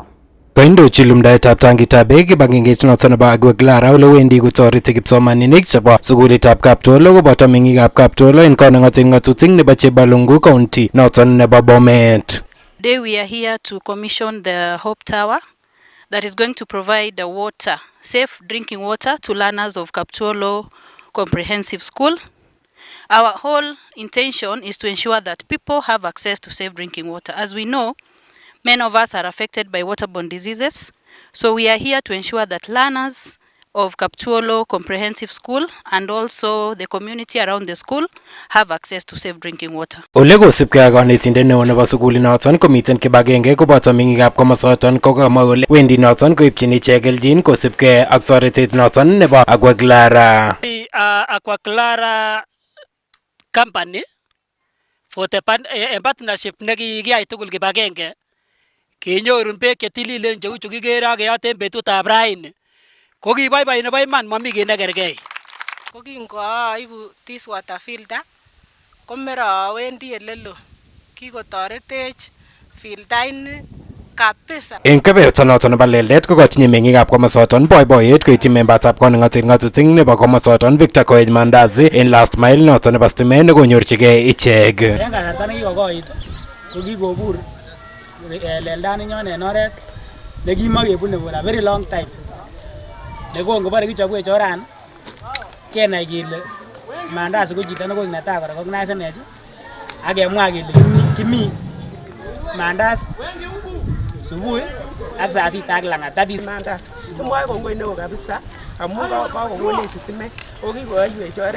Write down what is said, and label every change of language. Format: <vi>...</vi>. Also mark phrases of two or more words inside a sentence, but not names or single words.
<kln>Koindochi lumdaetab tangitab beek kibagengeit noton nebo Aqua Clara ole wendi kotoreti kipsomaninik chebo sukulitab Kaptolo koboto meng'ikab Kaptolo en koneng'oten ng'atutik nebo Chibalungu County noton nebo Bomet.</kln> <en>Today we are here to commission the Hope Tower that is going to provide water, safe drinking water to learners of Kaptolo Comprehensive School. Our whole intention is to ensure that people have access to safe drinking water. As we know, many of us are affected by waterborne diseases, so we are here to ensure that learners of Kaptolo Comprehensive School and also the community around the school have access to safe drinking water.</en> <kln>Ole kosipke ak kanetindet neo nebo sukulinoton komiten kibagenge koboto meng'ikab komosoton kokamwa kole wendi noton koipchin ichek keljin kosipke ak toretet noton nebo Aqua Clara. Aqua Clara</kln> <en>company for the partnership</en> <kln>nekikiyai tugul kibagenge kenyorun beek chetililen cheu chu kikere ak keyoten betutab raini ko kiboiboi nebo iman mami kiy nekergei. Ko kingoaibu</kln> <en>this water filter</en> <kln>komera wendi elelo kikotoretech filtaini kabisa. En kebeberta noton nebo Leldet kokotinye meng'ikab komosoton boiboiyet koityi membatab koneng'oten ng'atutik nebo komosoton Victor Koech Mandazi en</kln> <en>last mile</en> <kln>noton nebo stimet nekonyorchigei ichek. En kasarta nekikokoit ko kikobur Leldaninyon en oret nekimakebune</kln> <en>for a very long time.</en> <kln>Nekongobore kichobwech orani kenai kele mandazi ko chito nekoi netai recognize nech akemwa kele kimi mandazi subuhi ak saa sita ak langat tadi mandazi kimwae kongoi neo kabisa amu kakongonech sitimet okikoyoiwech oret.</kln>